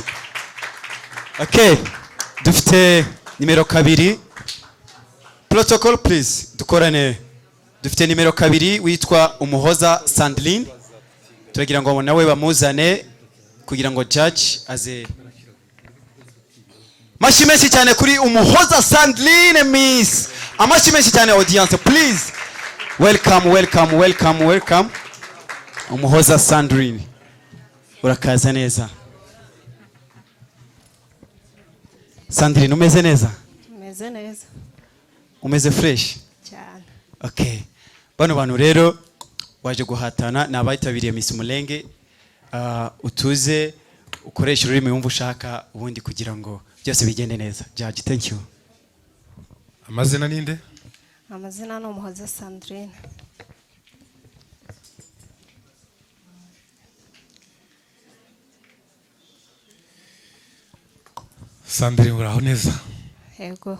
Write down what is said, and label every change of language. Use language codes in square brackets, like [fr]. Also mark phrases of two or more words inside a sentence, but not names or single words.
[rw] Okay, dufite nimero 2 [en] protocol please [rw] dukorane. Dufite nimero 2 witwa Umuhoza Sandrine, turagira ngo nawe bamuzane kugira ngo judge aze. Amashyi menshi cyane kuri Umuhoza Sandrine Miss. Amashyi menshi cyane [en] audience please. [rw] Welcome. Umuhoza Sandrine. Urakaza neza. Sandrine umeze neza? Umeze neza. Umeze fresh? Cyane. Okay. Bano bantu rero waje guhatana nabayitabiriye Miss Mulenge. Utuze ukoresha ururimi wumva ushaka ubundi kugira ngo byose bigende neza. [en] Judge, thank you. [rw] Amazina ninde? Amazina no Umuhoza Sandrine. Sandrine uraho neza? Yego.